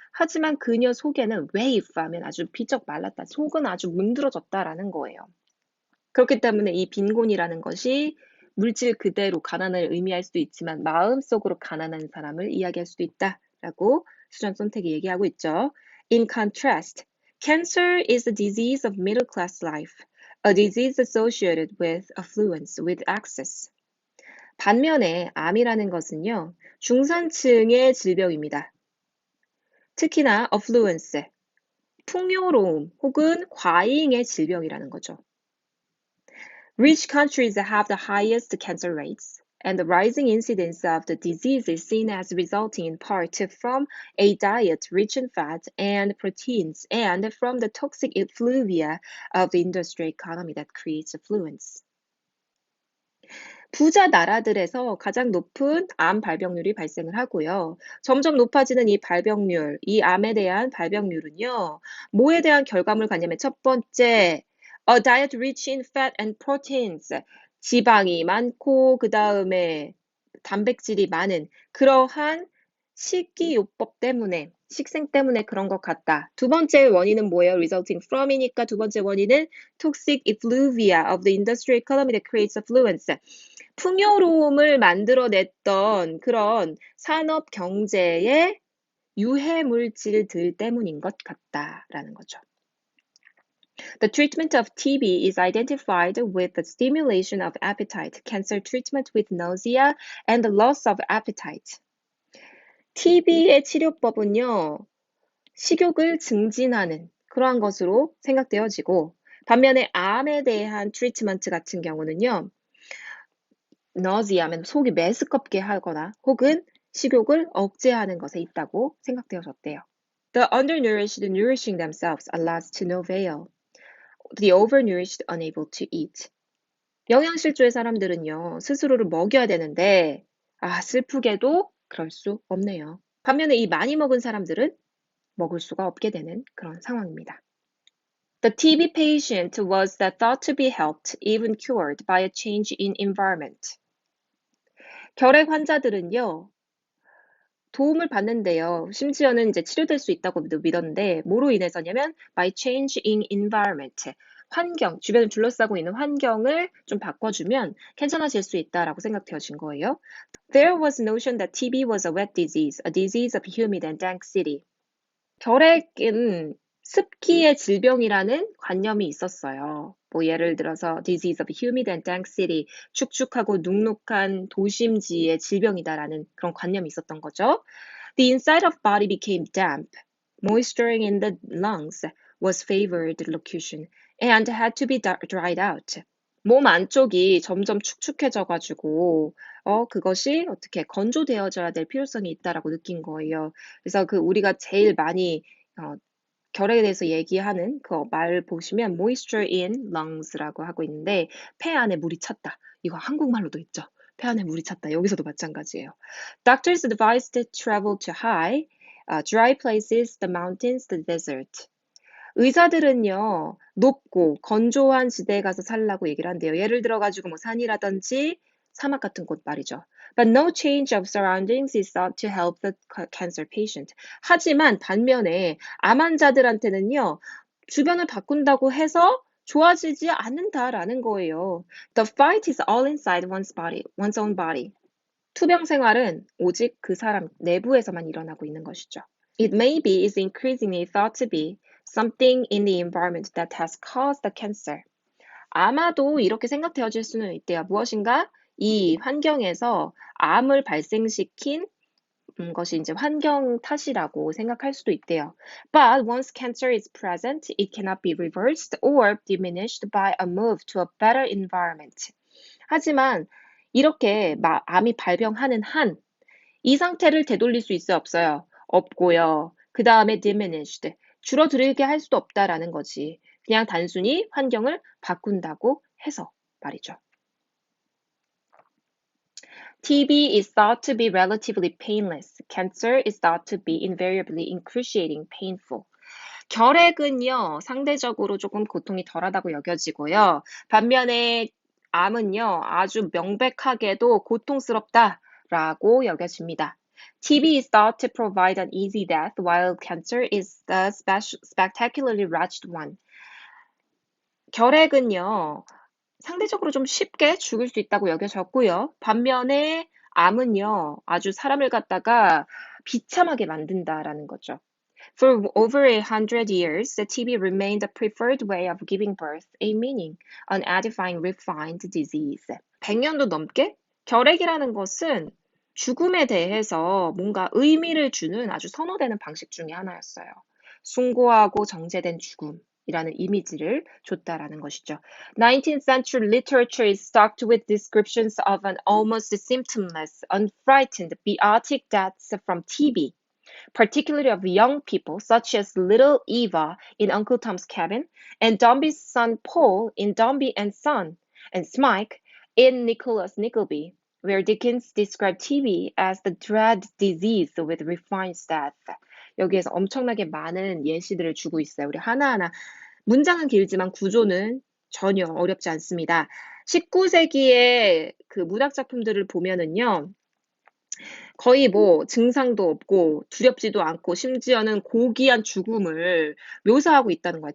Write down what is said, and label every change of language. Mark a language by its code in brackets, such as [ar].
[ko] 하지만 그녀 속에는 waif 하면 아주 비쩍 말랐다. 속은 아주 문드러졌다라는 거예요. 그렇기 때문에 이 빈곤이라는 것이 물질 그대로 가난을 의미할 수도 있지만 마음속으로 가난한 사람을 이야기할 수도 있다라고 수전 손택이 얘기하고 있죠. [en] In contrast, cancer is a disease of middle class life, a disease associated with affluence, with access. [ko] 반면에 암이라는 것은요, 중산층의 질병입니다. 특히나 affluence, 풍요로움 혹은 과잉의 질병이라는 거죠. [en] Rich countries have the highest cancer rates, and the rising incidence of the disease is seen as resulting in part from a diet rich in fat and proteins and from the toxic effluvia of the industrial economy that creates affluence. [ko] 부자 나라들에서 가장 높은 암 발병률이 발생을 하고요. 점점 높아지는 이 발병률, 이 암에 대한 발병률은요, 뭐에 대한 결과물을 갖냐면 첫 번째, [en] a diet rich in fat and proteins, [ko] 지방이 많고 그 다음에 단백질이 많은 그러한 식이요법 때문에 식생 때문에 그런 것 같다. 두 번째 원인은 뭐예요? [en] resulting from [ko] 이니까 두 번째 원인은 [en] toxic effluvia of the industrial economy that creates affluence. [ko] 풍요로움을 만들어냈던 그런 산업 경제의 유해 물질들 때문인 것 같다라는 거죠. [en] The treatment of TB is identified with the stimulation of appetite, cancer treatment with nausea and the loss of appetite. [ko] TB의 치료법은요, 식욕을 증진하는 그러한 것으로 생각되어지고, 반면에 암에 대한 트리트먼트 같은 경우는요, nausea면 속이 메스껍게 하거나 혹은 식욕을 억제하는 것에 있다고 생각되어졌대요. [en] The undernourished nourishing themselves, alas to no avail. The overnourished unable to eat. [ko] 영양실조의 사람들은요, 스스로를 먹여야 되는데, 슬프게도 그럴 수 없네요. 반면에 이 많이 먹은 사람들은 먹을 수가 없게 되는 그런 상황입니다. [en] The TB patient was thought to be helped, even cured by a change in environment. [ko] 결핵 환자들은요, 도움을 받는데요. 심지어는 이제 치료될 수 있다고 믿었는데, 뭐로 인해서냐면, [en] by change in environment. [ko] 환경, 주변을 둘러싸고 있는 환경을 좀 바꿔주면 괜찮아질 수 있다라고 생각되어진 거예요. [en] There was notion that TB was a wet disease, a disease of humid and dank city. [ko] 결핵은 습기의 질병이라는 관념이 있었어요. 뭐 예를 들어서 [en] disease of humid and dank city, [ko] 축축하고 눅눅한 도심지의 질병이다라는 그런 관념이 있었던 거죠. [en] The inside of body became damp. Moisturing in the lungs was favored locution and had to be dried out. [ko] 몸 안쪽이 점점 축축해져가지고 그것이 어떻게 건조되어져야 될 필요성이 있다라고 느낀 거예요. 그래서 우리가 제일 많이 결핵에 대해서 얘기하는 그 말 보시면 [en] moisture in lungs [ko] 라고 하고 있는데 폐 안에 물이 찼다. 이거 한국말로도 있죠. 폐 안에 물이 찼다. 여기서도 마찬가지예요. [en] Doctors advised to travel to high, dry places, the mountains, the desert. [ko] 의사들은요, 높고 건조한 지대에 가서 살라고 얘기를 한대요. 예를 들어가지고 뭐 산이라든지 사막 같은 곳 말이죠. [en] But no change of surroundings is thought to help the cancer patient. [ko] 하지만 반면에 암 환자들한테는요, 주변을 바꾼다고 해서 좋아지지 않는다라는 거예요. [en] The fight is all inside one's own body. [ko] 투병 생활은 오직 그 사람 내부에서만 일어나고 있는 것이죠. [en] It may be is increasingly thought to be something in the environment that has caused the cancer. [ko] 아마도 이렇게 생각되어질 수는 있대요. 무엇인가? 이 환경에서 암을 발생시킨 것이 이제 환경 탓이라고 생각할 수도 있대요. [en] But once cancer is present, it cannot be reversed or diminished by a move to a better environment. [ko] 하지만 이렇게 암이 발병하는 한 이 상태를 되돌릴 수 있어요, 없어요? 없고요. 그 다음에 diminished. 줄어들게 할 수도 없다라는 거지. 그냥 단순히 환경을 바꾼다고 해서 말이죠. [en] TB is thought to be relatively painless. Cancer is thought to be invariably excruciating, painful. [ko] 결핵은요, 상대적으로 조금 고통이 덜하다고 여겨지고요. 반면에 암은요, 아주 명백하게도 고통스럽다라고 여겨집니다. [en] TB is thought to provide an easy death, while cancer is the spectacularly wretched one. [ko] 결핵은요, 상대적으로 좀 쉽게 죽을 수 있다고 여겨졌고요. 반면에 암은요, 아주 사람을 갖다가 비참하게 만든다라는 거죠. [en] For over 100 years, the TB remained the preferred way of giving birth, a meaning, an edifying, refined disease. [ko] 100년도 넘게 결핵이라는 것은 죽음에 대해서 뭔가 의미를 주는 아주 선호되는 방식 중에 하나였어요. 숭고하고 정제된 죽음이라는 이미지를 줬다라는 것이죠. [en] 19th century literature is stocked with descriptions of an almost symptomless, unfrightened, biotic deaths from TB. Particularly of young people, such as little Eva in Uncle Tom's Cabin, and Dombey's son Paul in Dombey and Son, and Smike in Nicholas Nickleby, where Dickens described TB as the dread disease with refined death. [ko] 여기에서 엄청나게 많은 예시들을 주고 있어요. 우리 하나하나 문장은 길지만 구조는 전혀 어렵지 않습니다. 19세기의 그 문학 작품들을 보면은요. 거의 뭐 증상도 없고 두렵지도 않고 심지어는 고귀한 죽음을 묘사하고 있다는 거야.